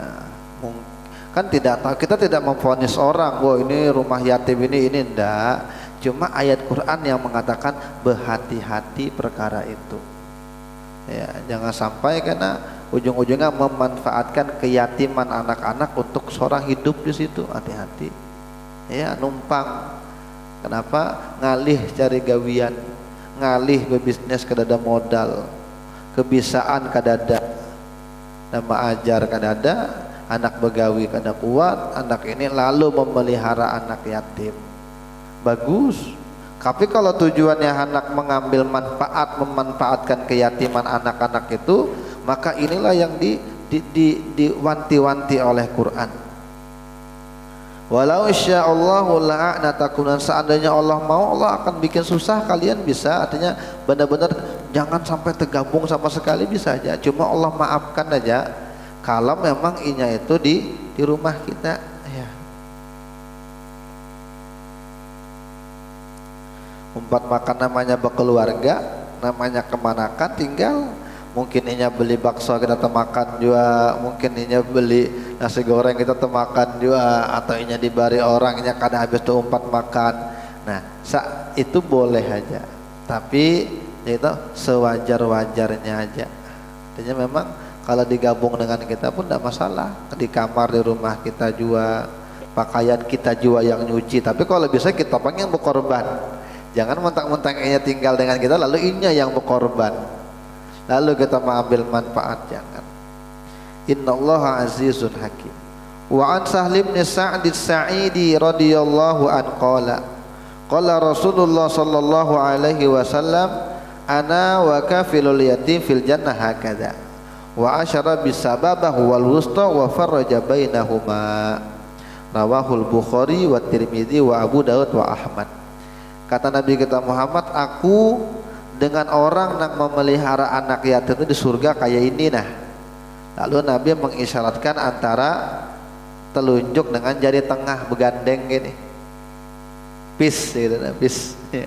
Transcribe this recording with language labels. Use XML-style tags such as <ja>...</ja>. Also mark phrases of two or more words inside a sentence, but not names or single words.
<id>Kan tidak tahu, kita tidak memvonis orang, wah ini rumah yatim ini enggak. Cuma ayat Quran yang mengatakan berhati-hati perkara itu, ya. Jangan sampai karena ujung-ujungnya memanfaatkan keyatiman anak-anak untuk seorang hidup di situ. Hati-hati, ya, numpang. Kenapa?</id> <bjn>Ngalih cari gawian, ngalih berbisnis kadada modal, kebisaan kadada, nama ajar kadada, anak begawi kada kuat, anak ini lalu memelihara anak yatim.</bjn> <id>Bagus. Tapi kalau tujuannya anak mengambil manfaat, memanfaatkan keyatiman anak-anak itu, maka inilah yang diwanti-wanti oleh Quran.</id> <ar>ولو شاء الله لأعنتكم,</ar> <id>seandainya Allah mau, Allah akan bikin susah kalian bisa. Artinya benar-benar jangan sampai tergabung sama sekali bisa aja, cuma Allah maafkan aja kalau memang inya itu di rumah kita ya. Umpat makan namanya berkeluarga, namanya kemanakan, tinggal mungkin inya beli bakso kita makan juga, mungkin inya beli nasi goreng kita makan juga, atau inya dibari orang inya kadang habis tuh umpat makan. Nah itu boleh aja, tapi itu sewajar-wajarnya aja. Artinya memang kalau digabung dengan kita pun tidak masalah, di kamar di rumah kita juga, pakaian kita juga yang nyuci, tapi kalau bisa kita pengen berkorban. Jangan mentang-mentang inya tinggal dengan kita lalu inya yang berkorban, lalu kita mengambil manfaat, jangan.</id> <ar>إن الله عزيز حكيم. وعن سهل بن سعد الساعدي رضي الله عنه قال رسول الله صلى الله عليه وسلم، أنا وكافل اليتيم في الجنة هكذا وأشار بالسبابة والوسطى وفرج بينهما. رواه البخاري والترمذي وأبو داود وأحمد.</ar> <id>Kata Nabi kita Muhammad, aku dengan orang yang memelihara anak yatim itu di surga kayak ini nah. Lalu Nabi mengisyaratkan antara telunjuk dengan jari tengah begandeng gini, peace gitu, peace ya.</id>